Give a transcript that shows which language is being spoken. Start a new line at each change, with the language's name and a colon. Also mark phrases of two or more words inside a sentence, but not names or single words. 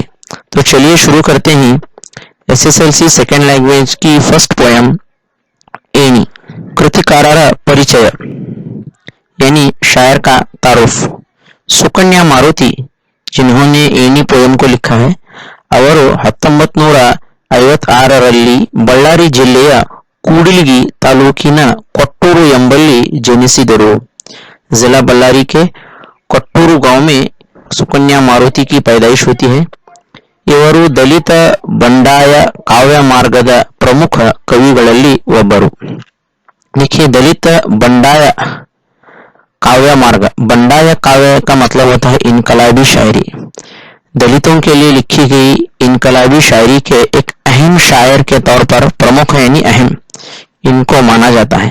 Hindi: तो चलिए शुरू करते हैं एसएसएलसी
English: second language
Hindi: की
English: first poem
Hindi: एनी।
Kannada: ಕೃತಿಕಾರರ ಪರಿಚಯ
Hindi: यानी शायर का तारुफ। सुकन्या मारुति जिन्होंने एनी पोयम को लिखा है,
Kannada: ಅವರು 1956ರಲ್ಲಿ ಬಳ್ಳಾರಿ ಜಿಲ್ಲೆಯ ಕೂಡ್ಲಿಗಿ ತಾಲೂಕಿನ ಕೊಟ್ಟೂರು ಎಂಬಲ್ಲಿ ಜನಿಸಿದರು।
Hindi: जिला बल्लारी के कोट्टूरू गांव में सुकन्या मारुति की पैदाइश होती है।
Kannada: ಇವರು ದಲಿತ ಬಂಡಾಯ ಕಾವ್ಯ ಮಾರ್ಗದ ಪ್ರಮುಖ ಕವಿಗಳಲ್ಲಿ ಒಬ್ಬರು।
Hindi: देखिए,
Kannada: ದಲಿತ ಬಂಡಾಯ ಕಾವ್ಯ ಮಾರ್ಗ, ಬಂಡಾಯ ಕಾವ್ಯ
Hindi: का मतलब होता है इनकलाबी शायरी। दलितों के लिए लिखी गई इनकलाबी शायरी के एक अहम शायर के तौर पर प्रमुख यानी अहम इनको माना जाता है।